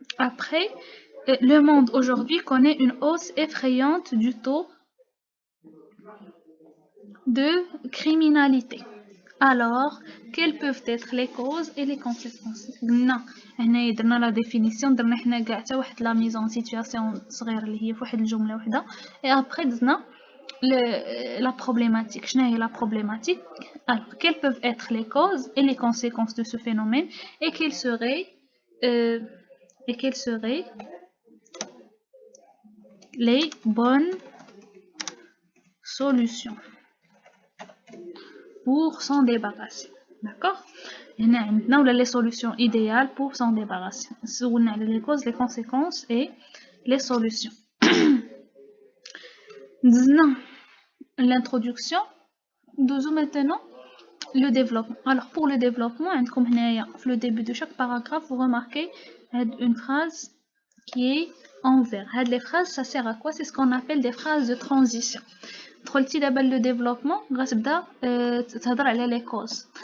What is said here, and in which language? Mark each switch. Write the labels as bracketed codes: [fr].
[fr] Après, le monde aujourd'hui connaît une hausse effrayante du taux de criminalité. Alors, quelles peuvent être les causes et les conséquences? [ar] قلنا هنا درنا لا ديفينيسيون، درنا حنا كاع حتى واحد لا ميزون سيتوياسيون صغيره اللي هي فواحد الجمله وحده، et après درنا la problématique. [fr] شنو هي la problématique? Alors, quelles peuvent être les causes et les conséquences de ce phénomène et quelles seraient les bonnes solutions pour s'en débarrasser. D'accord? هنا عندنا ولا les solutions idéales pour s'en débarrasser. سولنا على les causes, les conséquences et les solutions. دزنا l'introduction. دوزو maintenant le développement. Alors pour le développement, عندكم هنايا في le début de chaque paragraphe, vous remarquez une phrase qui est en vert. Les phrases, ça sert à quoi? C'est ce qu'on appelle des phrases de transition. [ar] دخلتي دابا le développement, غتبدا تهضر على les causes.